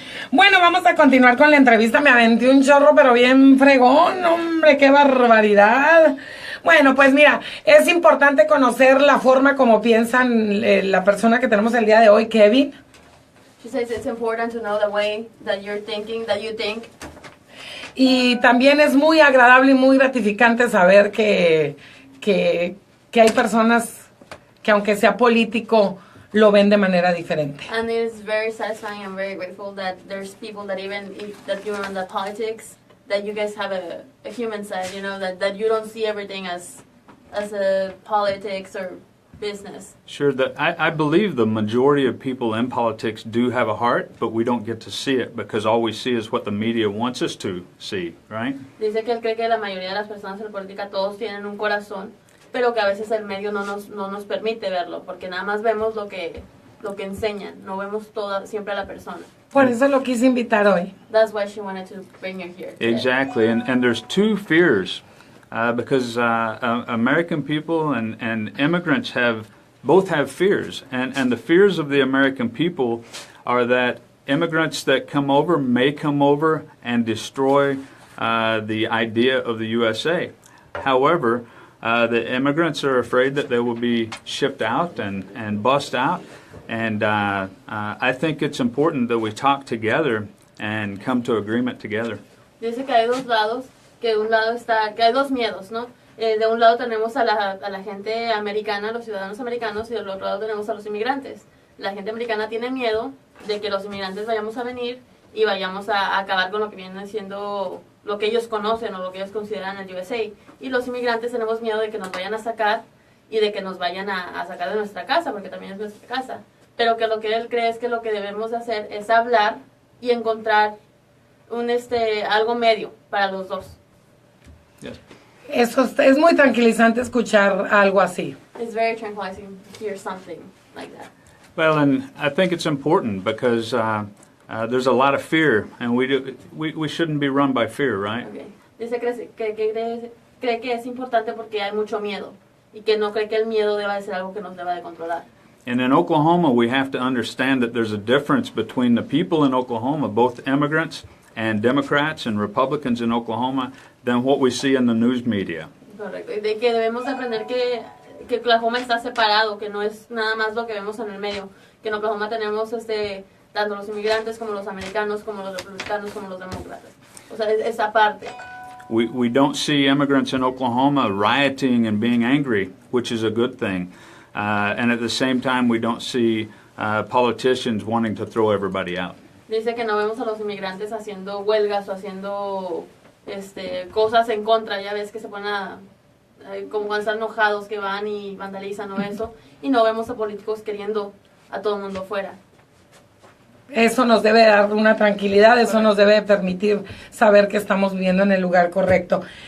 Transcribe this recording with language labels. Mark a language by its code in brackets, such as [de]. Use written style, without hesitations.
[es] Bueno, vamos a continuar con la entrevista. Me aventé un chorro, pero bien fregón. Hombre, qué barbaridad. Bueno, pues mira, es importante conocer la forma como piensan la persona que tenemos el día de hoy, Kevin. [en] She says it's important to know the way that you're thinking, that you think. [es] Y también es muy agradable y muy gratificante saber que hay personas que aunque sea político lo ven de manera diferente. [en] And it's very satisfying and very grateful that there's people that even that you're on the politics, that you guys have a human side, you know, that you don't see everything as a politics or business. Sure, I believe the majority of people in politics do have a heart, but we don't get to see it because all we see is what the media wants us to see, right? [es] Dice que él cree que la mayoría de las personas en la política todos tienen un corazón, pero que a veces el medio no nos permite verlo, porque nada más vemos lo que enseñan, no vemos siempre a la persona. Por eso lo quise invitar hoy. [en] That's why she wanted to bring you here today. Exactly, and there's two fears because American people and immigrants both have fears, and the fears of the American people are that immigrants that come over may come over and destroy the idea of the USA. However, the immigrants are afraid that they will be shipped out and bussed out, and I think it's important that we talk together and come to agreement together. [es] Dice que hay dos lados, que hay dos miedos, ¿no? De un lado tenemos a la gente americana, los ciudadanos americanos, y del otro lado tenemos a los inmigrantes. La gente americana tiene miedo de que los inmigrantes vayamos a venir y vayamos a acabar con lo que viene siendo lo que ellos conocen o lo que ellos consideran el USA. Y los inmigrantes tenemos miedo de que nos vayan a sacar y de que nos vayan a sacar de nuestra casa, porque también es nuestra casa. Pero que lo que él cree es que lo que debemos hacer es hablar y encontrar algo medio para los dos. [en] Yes. [es] Eso es muy tranquilizante escuchar algo así. [en] It's very tranquilizing to hear something like that. Well, and I think it's important because there's a lot of fear, and we shouldn't be run by fear, right? Okay. [es] Dice que cree que es importante porque hay mucho miedo y que no cree que el miedo deba de ser algo que nos deba de controlar. [en] And in Oklahoma, we have to understand that there's a difference between the people in Oklahoma, both immigrants and Democrats and Republicans in Oklahoma, than what we see in the news media. [es] Correcto. Y de que debemos de aprender que Oklahoma está separado, que no es nada más lo que vemos en el medio, que en Oklahoma tenemos tanto los inmigrantes como los americanos, como los republicanos, como los demócratas. O sea, esa parte. [en] We don't see immigrants in Oklahoma rioting and being angry, which is a good thing. And at the same time, we don't see politicians wanting to throw everybody out. [es] Dice que no vemos a los inmigrantes haciendo huelgas o haciendo cosas en contra. Ya ves que se ponen como cuando están enojados que van y vandalizan o eso. Y no vemos a políticos queriendo a todo el mundo fuera. Eso nos debe dar una tranquilidad, eso nos debe permitir saber que estamos viviendo en el lugar correcto.